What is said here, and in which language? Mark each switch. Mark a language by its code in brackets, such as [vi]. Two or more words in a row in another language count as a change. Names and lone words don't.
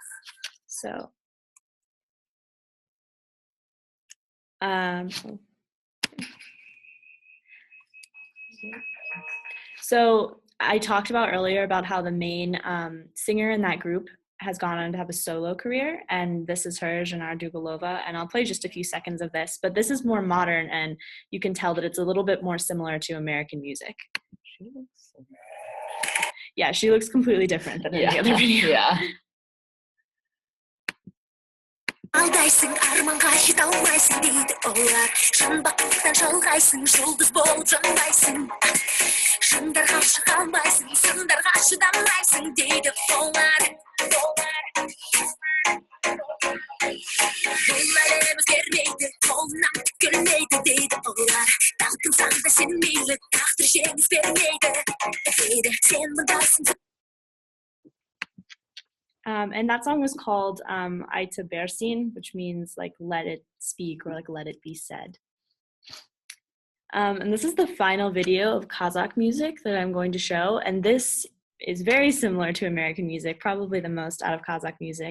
[en] So I talked about earlier about how the main singer in that group has gone on to have a solo career, and this is her, Janar Dugalova, and I'll play just a few seconds of this, but this is more modern, and you can tell that it's a little bit more similar to American music. Yeah, she looks completely different than in the other video. Yeah. [kk] Алдаysың, арманға жете алмайсың дейді олар. Шын бақыттан шалғайсың, жұлдыз болып жанбайсың. Шыңдарға шыға алмайсың, сындарға шыдамайсың дейді олар. Бұл әлем өзгермейді, қолынан түк дейді олар. Талпынсаң да сен мейлі, тағдыр жеңіс бермейді дейді. Сен мұндайсың. [en] And that song was called Aita Bersin, which means like let it speak or like let it be said. And this is the final video of Kazakh music that I'm going to show. And this is very similar to American music, probably the most out of Kazakh music.